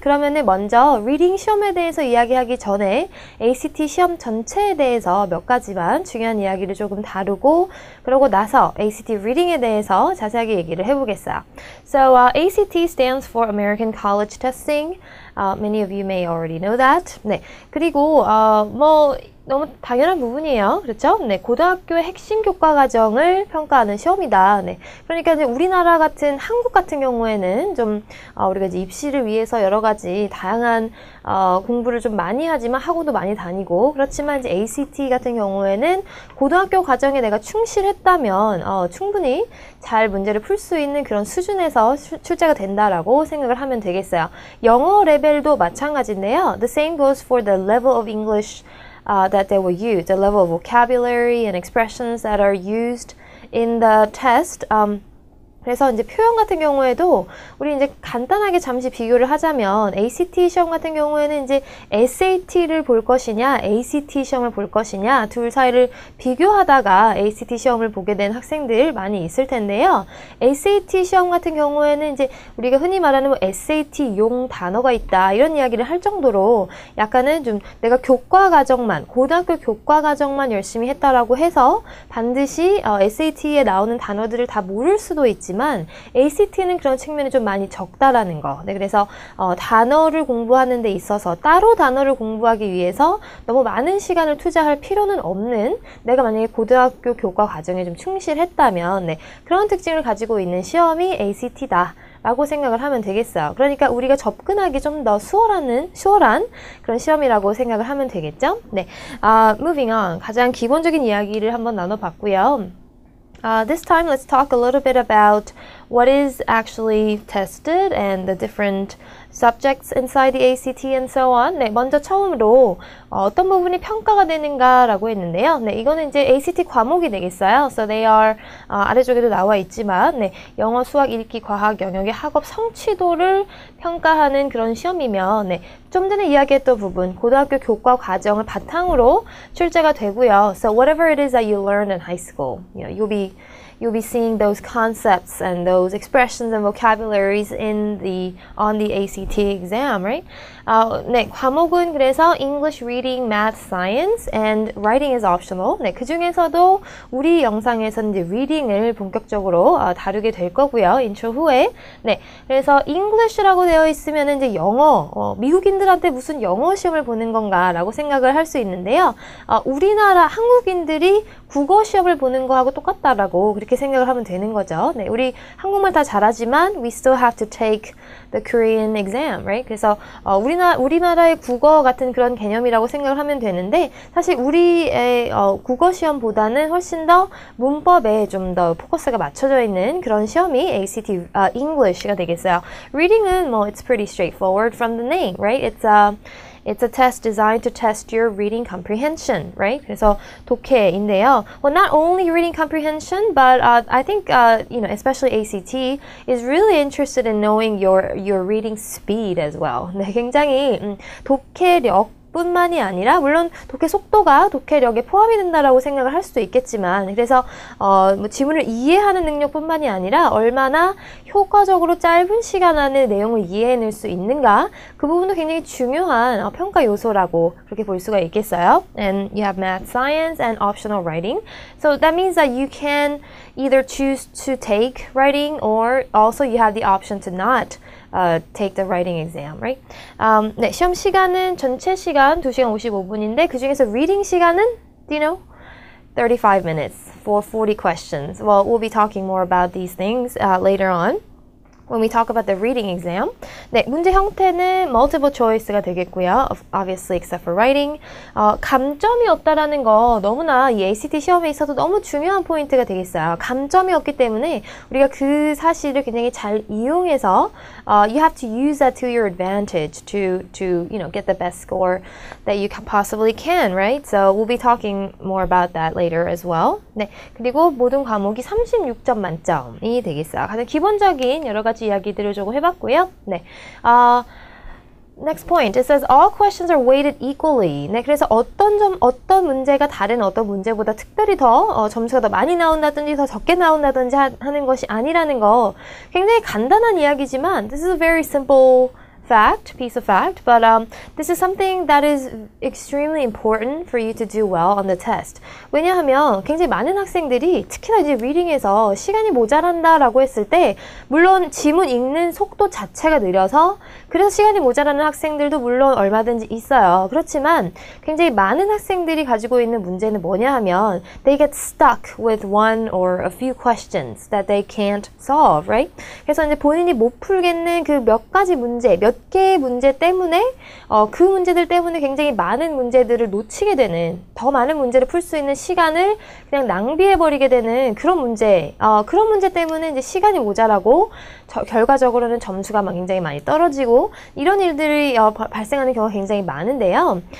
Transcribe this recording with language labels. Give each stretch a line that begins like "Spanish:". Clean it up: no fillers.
Korean: 그러면은 먼저 리딩 시험에 대해서 이야기하기 전에 ACT 시험 전체에 대해서 몇 가지만 중요한 이야기를 조금 다루고 그러고 나서 ACT reading에 대해서 자세하게 얘기를 해보겠어요.
English: So ACT stands for American College Testing. Many of you may already know that.
Korean: 네, 그리고 너무 당연한 부분이에요. 그렇죠? 네, 고등학교의 핵심 교과 과정을 평가하는 시험이다. 네, 그러니까 이제 우리나라 같은 한국 같은 경우에는 좀 우리가 이제 입시를 위해서 여러 가지 다양한 공부를 좀 많이 하지만 학원도 많이 다니고 그렇지만 이제 ACT 같은 경우에는 고등학교 과정에 내가 충실했다면 충분히 잘 문제를 풀 수 있는 그런 수준에서 출제가 된다라고 생각을 하면 되겠어요. 영어 레벨도 마찬가지인데요.
English: The same goes for the level of English that they will use, the level of vocabulary and expressions that are used in the test.
Korean: 그래서 이제 표현 같은 경우에도 우리 이제 간단하게 잠시 비교를 하자면 ACT 시험 같은 경우에는 이제 SAT를 볼 것이냐, ACT 시험을 볼 것이냐 둘 사이를 비교하다가 ACT 시험을 보게 된 학생들 많이 있을 텐데요. SAT 시험 같은 경우에는 이제 우리가 흔히 말하는 뭐 SAT용 단어가 있다 이런 이야기를 할 정도로 약간은 좀 내가 교과 과정만 고등학교 교과 과정만 열심히 했다라고 해서 반드시 SAT에 나오는 단어들을 다 모를 수도 있지. ACT는 그런 측면이 좀 많이 적다라는 거. 네, 그래서 단어를 공부하는 데 있어서 따로 단어를 공부하기 위해서 너무 많은 시간을 투자할 필요는 없는 내가 만약에 고등학교 교과 과정에 좀 충실했다면 그런 특징을 가지고 있는 시험이 ACT다. 라고 생각을 하면 되겠어요. 그러니까 우리가 접근하기 좀 더 수월한 그런 시험이라고 생각을 하면 되겠죠?
English: 네, moving on.
Korean: 가장 기본적인 이야기를 한번 나눠봤고요.
English: This time, let's talk a little bit about what is actually tested and the different subjects inside the ACT and so on.
Korean: 네, 먼저 처음으로 어떤 부분이 평가가 되는가라고 했는데요. 네, 이거는 이제 ACT 과목이 되겠어요.
English: So they are
Korean: 아래쪽에도 나와 있지만 영어, 수학, 읽기, 과학 영역의 학업 성취도를 평가하는 그런 시험이면 좀 전에 이야기했던 부분 고등학교 교과 과정을 바탕으로 출제가 되고요.
English: So whatever it is that you learned in high school, you'll be seeing those concepts and those expressions and vocabularies on the ACT exam, right?
Korean: 네, 과목은 그래서
English: English, Reading, Math, Science, and Writing is optional.
Korean: 네, 그 중에서도 우리 영상에서는 이제 Reading을 본격적으로 다루게 될 거고요. 인트로 후에. 네, 그래서 English라고 되어 있으면 이제 영어, 미국인들한테 무슨 영어 시험을 보는 건가라고 생각을 할 수 있는데요. 우리나라 한국인들이 국어 시험을 보는 거하고 똑같다라고 그렇게 생각을 하면 되는 거죠. 네, 우리 한국말 다 잘하지만
English: we still have to take the Korean exam, right?
Korean: 그래서 우리나라의 국어 같은 그런 개념이라고 생각을 하면 되는데 사실 우리의 국어 시험보다는 훨씬 더 문법에 좀 더 포커스가 맞춰져 있는 그런 시험이 ACT English가 되겠어요. Reading은 뭐
English: it's pretty straightforward from the name, right? It's a test designed to test your reading comprehension, right?
Korean: 그래서 독해인데요.
English: Well, not only reading comprehension, but I think especially ACT is really interested in knowing your reading speed as well.
Korean: 네, 굉장히 독해력 뿐만이 아니라 물론 독해 속도가 독해력에 포함이 된다라고 생각을 할 수도 있겠지만 그래서 뭐 지문을 이해하는 능력뿐만이 아니라 얼마나 효과적으로 짧은 시간 안에 내용을 이해해낼 수 있는가 그 부분도 굉장히 중요한 평가 요소라고 그렇게 볼 수가 있겠어요.
English: And you have math, science, and optional writing. So that means that you can either choose to take writing or also you have the option to not take the writing exam, right?
Korean: 네, 시험 시간은 전체 시간 2시간 55분인데 그 중에서 reading 시간은,
English: do you know? 35 minutes for 40 questions. Well, we'll be talking more about these things later on. When we talk about the reading exam.
Korean: 네, 문제 형태는 multiple choice가 되겠고요.
English: Obviously, except for writing.
Korean: 감점이 없다라는 거 너무나 이 ACT 시험에 있어서 너무 중요한 포인트가 되겠어요. 감점이 없기 때문에 우리가 그 사실을 굉장히 잘 이용해서
English: you have to use that to your advantage to get the best score that you possibly can, right? So we'll be talking more about that later as well.
Korean: 네, 그리고 모든 과목이 36점 만점이 되겠어요. 가장 기본적인 여러 가지 이야기들을 조금 해봤고요.
English: 네, next point. It says all questions are weighted equally.
Korean: 네, 그래서 어떤 문제가 다른 어떤 문제보다 특별히 더 점수가 더 많이 나온다든지 더 적게 나온다든지 하는 것이 아니라는 거 굉장히 간단한 이야기지만
English: this is a very simple piece of fact, but this is something that is extremely important for you to do well on the test.
Korean: 왜냐하면 굉장히 많은 학생들이 특히나 이제 리딩에서 시간이 모자란다라고 했을 때 물론 지문 읽는 속도 자체가 느려서 그래서 시간이 모자라는 학생들도 물론 얼마든지 있어요. 그렇지만 굉장히 많은 학생들이 가지고 있는 문제는 뭐냐 하면
English: they get stuck with one or a few questions that they can't solve, right?
Korean: 그래서 이제 본인이 못 풀겠는 그 몇 가지 문제, 몇 개의 문제 때문에 그 문제들 때문에 굉장히 많은 문제들을 놓치게 되는 더 많은 문제를 풀 수 있는 시간을 그냥 낭비해버리게 되는 그런 문제 때문에 이제 시간이 모자라고 결과적으로는 점수가 굉장히 많이 떨어지고 이런 일들이 발생하는 경우가 굉장히 많은데요.